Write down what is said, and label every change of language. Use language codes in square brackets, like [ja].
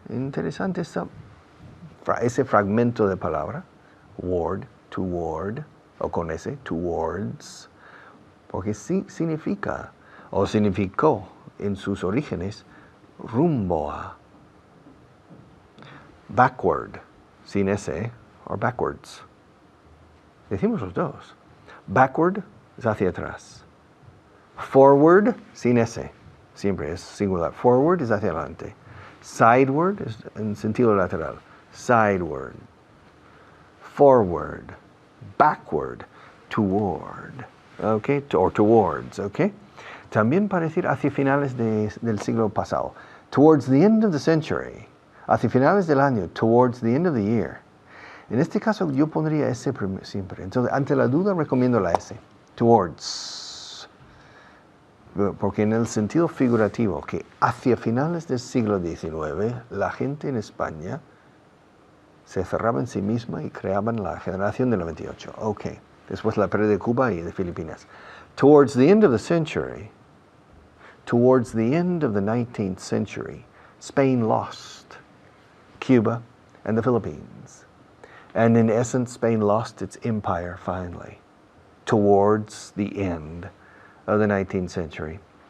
[es] Interesante ese fragmento de palabra. Word, toward, o con ese, towards. Porque sí significa, o significó en sus orígenes, rumbo a. Backward, sin ese, or backwards. Decimos los dos. Backward es hacia atrás. Forward, sin ese. Siempre es singular. Forward es hacia adelante. Sideward es en sentido lateral. [en] Sideward. Forward. Backward. Toward. Okay, or towards, okay? [es] También para decir hacia finales del siglo pasado. [en] Towards the end of the century. Hacia finales del año. Towards the end of the year. [es] En este caso yo pondría S siempre. Entonces, ante la duda recomiendo la S. Towards. Porque en el sentido figurativo, que hacia finales del siglo XIX, la gente en España se cerraba en sí misma y creaban la generación del 98. Ok. Después la pérdida de Cuba y de Filipinas. [en] Towards the end of the century, towards the end of the 19th century, Spain lost Cuba and the Philippines. And in essence, Spain lost its empire finally, towards the end of the 19th century.